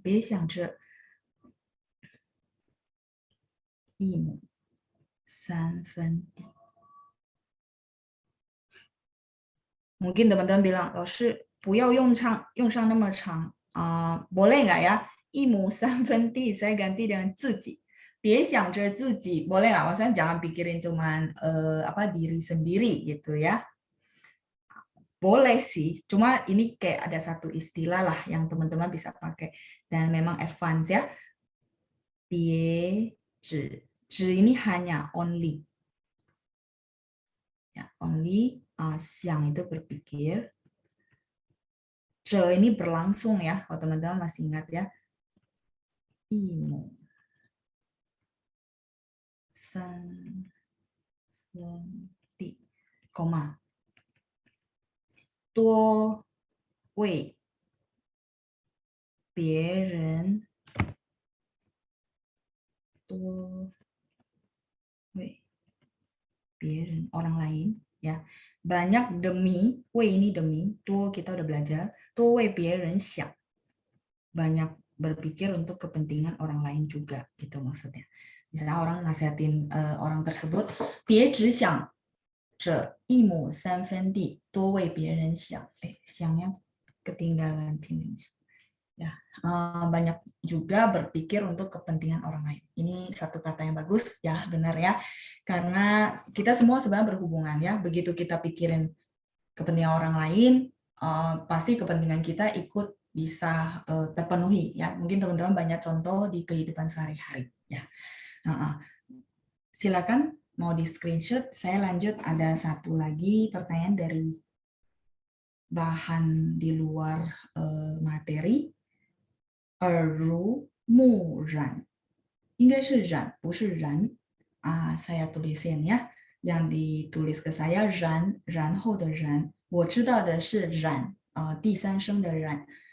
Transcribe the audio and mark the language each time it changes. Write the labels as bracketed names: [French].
[Chinese] 别想着一亩三分地. [Indonesian] Mungkin teman-teman bilang, [Chinese] 老师不要用上那么长, [Indonesian] boleh nggak ya? [Chinese] 一亩三分地 [Indonesian] saya ganti dengan 自己. [Chinese] 别想着自己, [Indonesian] boleh nggak? Maksudnya jangan pikirin cuman diri sendiri gitu ya. Boleh sih, cuma ini kayak ada satu istilah lah yang teman-teman bisa pakai dan memang advance ya. [Chinese] 别只, [Indonesian] 只 ini hanya only. Ya, only, 想 itu berpikir. 这 ini berlangsung ya, kalau teman-teman masih ingat ya. [Chinese] 一亩三分地, koma. 多为别人, 多为别人, [Indonesian] orang lain ya. Banyak demi, 为 ini demi, 多 kita udah belajar, [Chinese] 多为别人想. [Indonesian] Banyak berpikir untuk kepentingan orang lain juga gitu maksudnya. Misalnya orang nasihatin orang tersebut, [Chinese] 别只想着一亩三分地，多为别人想. [Indonesian] Siangnya ketinggalan pinnya. Ya, banyak juga berpikir untuk kepentingan orang lain. Ini satu kata yang bagus, ya benar ya. Karena kita semua sebenarnya berhubungan ya. Begitu kita pikirin kepentingan orang lain, pasti kepentingan kita ikut bisa terpenuhi ya. Mungkin teman-teman banyak contoh di kehidupan sehari-hari ya. Silakan mau di screenshot. Saya lanjut, ada satu lagi pertanyaan dari bahan di luar materi. [Chinese] 耳濡目染, 应该是染不是然. [Indonesian] Saya tulisin ya. Yang ditulis ke saya 然, 然后的然. [Chinese] 我知道的是染, 第三声的染.